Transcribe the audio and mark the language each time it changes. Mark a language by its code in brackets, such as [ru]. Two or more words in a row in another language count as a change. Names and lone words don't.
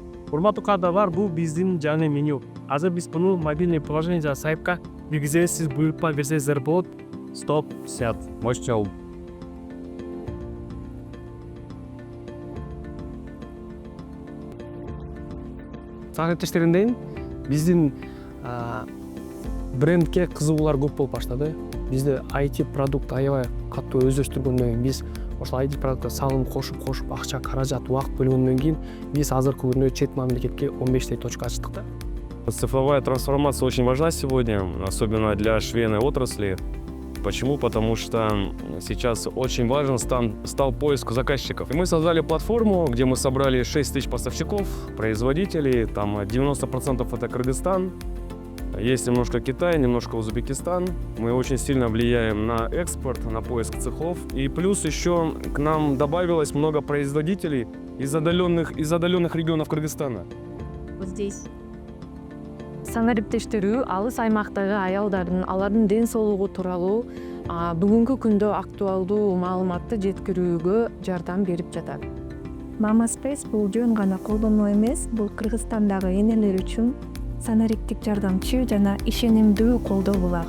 [ky] урматтуу кадрлар, бул биздин жаңы меню. Азыр биз муну [ru] мобильный приложение [ky] жана сайтка киргизебиз, сиз буйрукма берсеңиздер болот. [ru] Стоп, снят. Можете алып. [ky] Сагынтиштериндейин биздин брендке кызыгуулар көп болуп баштады. Бизде IT продукт аябай катуу өздөштүргөндөн кийин биз ошол IT продуктка салым кошуп акча, каражат, убакыт бөлгөндөн кийин биз азыркы күндө чет мамлекетке 15 точка ачтык да. [ru] Цифровая трансформация очень важна сегодня, особенно для швейной отрасли. Почему? Потому что сейчас очень важен стал поиск заказчиков. И мы создали платформу, где мы собрали 6 тысяч поставщиков, производителей, там 90% это Кыргызстан, есть немножко Китай, немножко Узбекистан. Мы очень сильно влияем на экспорт, на поиск цехов. И плюс еще к нам добавилось много производителей из отдаленных регионов Кыргызстана. Вот здесь. [ky] Санариптештирүү алыс аймактагы аялдардын алардын ден соолугу тууралуу бүгүнкү күндө актуалдуу маалыматты жеткирүүгө жардам берип жатат. Mama Space бул жөн гана колдонуу эмес, бул Кыргызстандагы энелер үчүн санариптик жардамчы жана ишенимдүү колдоо булагы.